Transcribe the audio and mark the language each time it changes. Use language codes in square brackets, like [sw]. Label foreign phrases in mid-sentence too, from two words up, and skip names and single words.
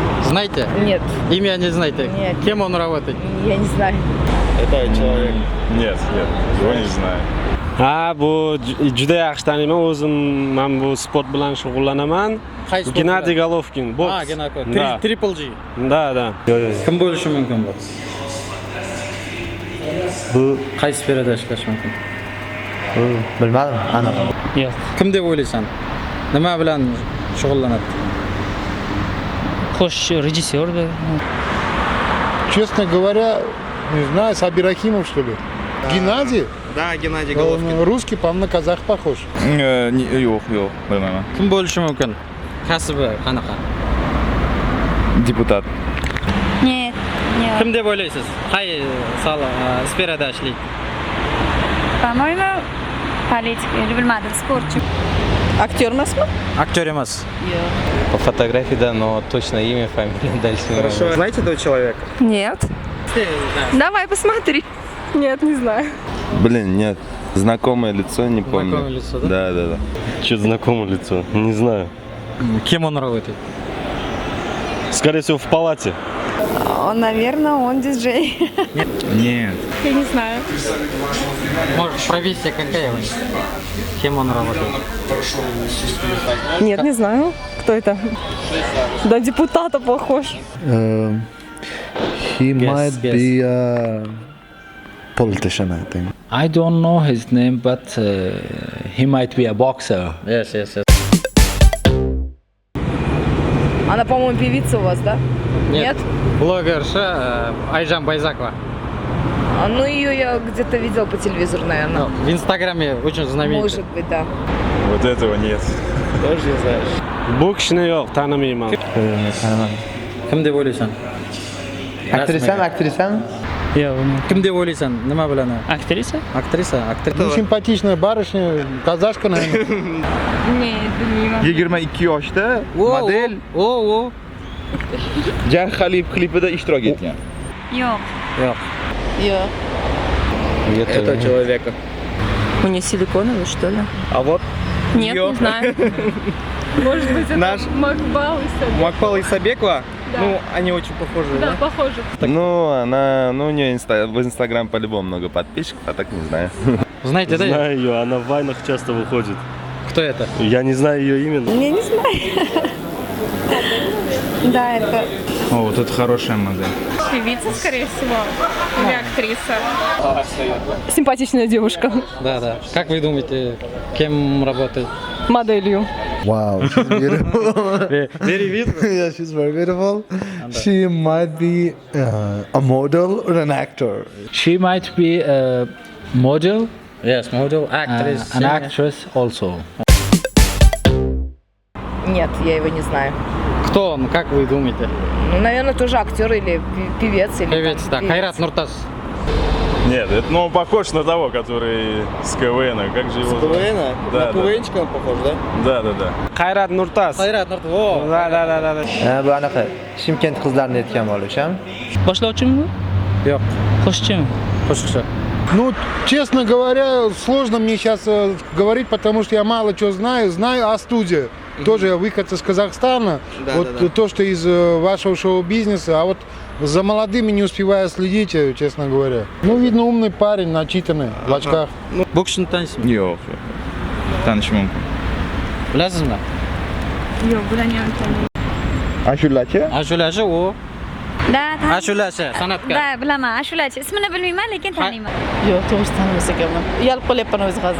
[ru] Знаете? Нет. Имя не знаете? Нет. Кем он работает? Я не знаю. Это человек. Нет, его не знаю. [uz] Ha, bu juda yaxshi taniyman. O'zim men bu sport bilan shug'ullanaman. Qaysi sport Gennadiy bilan? Golovkin, boks. Ha, Gennadiy. Da. Triple G. Da. Kim bo'lishi mumkin bu? Bu Qaysi sferada ishlash mumkin? bilmadim, aniq. Yo'q. Kim deb o'ylaysan? Nima bilan shug'ullanadi? Qo'shiqchi, rejissyor. [ru] Честно говоря, не знаю, Сабир Рахимов, что ли? Геннадий? Да, Геннадий Он Головкин. русский, по-моему, на казах похож. [uz] Yo'q, bilmayman. Kim bo'lishi mumkin? Kasbi qanaqa? Deputat. [ru] Нет, нет. [uz] Kim deb o'ylaysiz? Qay sferada ishlaydi? [ru] По-моему, политик или [uz] bilmadim, sportchi. Актер emasmi? Aktyor emas. [ru] По фотографии, да, но точно имя, фамилия дальше не Хорошо. Знаете этого человека? Нет. Давай посмотри. Нет, не знаю. Блин, нет. Знакомое лицо, не помню. Знакомое лицо, да? Да. Что-то знакомое лицо, не знаю. Кем он работает? Скорее всего, в палате. Наверное, он диджей. Нет. Я не знаю. Может, профессия какая у него? Кем он работает? Нет, не знаю. Кто это? Да, депутата похож. [en] He might be a politician, I think. I don't know his name, but he might be a boxer. Yes. [ru] Она, по-моему, певица у вас, да? Нет? Блогерша Айжан Байзакова. Ну, ее я где-то видел по телевизору, наверное. В Инстаграме очень знаменитая. Может быть, да. Вот этого нет. Тоже не знаешь. [uz] Bu kishini yo'q, tanimayman. Kim deb o'ylaysan? Aktrisami? Yo'q, Kim deb o'ylaysan? Nima bilan? aktrisa? Aktrisa. [ru] Ну, симпатичная барышня, казашка, наверное. Нет, [uz] bilmayman. 22 yoshda model O. Jan Khalib klipida ishtirok etgan. Yo'q. [ru] Я. Это человека. У нее силиконовый, что ли? А вот Нет, её. не знаю. Может быть, это Наш Макбал и Сабек. Макпал и Сабекова. Да. Ну, они очень похожи, да? похоже. Ну, у нее в Инстаграм по-любому много подписчиков, а так не знаю. Знаете, да? Знаю ее, она в вайнах часто выходит. Кто это? Я не знаю ее именно. Я не знаю. Да, это О, вот это хорошая модель. певица, скорее всего. Или актриса. Симпатичная девушка. Да. Как вы думаете, кем работает? Моделью. [en] Wow, she's beautiful. Very beautiful. Yeah, she's very beautiful. She might be a model or an actor. She might be a model, Yes, model, actress. an singer. actress also. [ru] Нет, я его не знаю. Кто он, как вы думаете? Ну, наверное, тоже актер или певец. Или Певец, там да. певец. Хайрат Нуртас. Нет, это, ну, он похож на того, который с КВН. Как же его зовут? КВН? Да, На КВНчика он похож, да? Да. Qayrat Nurtas. Хайрат Нуртас. О, [uz] Bu anaqa Shimkent qizlarini aytgan bo'lisham. Boshlovchimi? Yo'q. Qo'shiqchimi? Qo'shiqchi. [ru] Ну, честно говоря, сложно мне сейчас говорить, потому что я мало чего знаю. Знаю о студии. Тоже я выход из Казахстана. Да, вот да. то, что из вашего шоу-бизнеса. А вот за молодыми не успеваю следить, честно говоря. Ну, видно, умный парень, начитанный, в очках. [uz] Боксшini taniysiz? Yo'q. Tanishim mumkin. Bilasizmi? Yo'q, bilmayman. Ashulachi? Ashulachi u. Да, Ashulachi, san'atkor. Да, bilaman. Ashulachi. Ismini bilmayman, lekin taniyman. Yo'q, to'g'ri tanimas ekanman. Uyalib qolyapman o'zi hozir.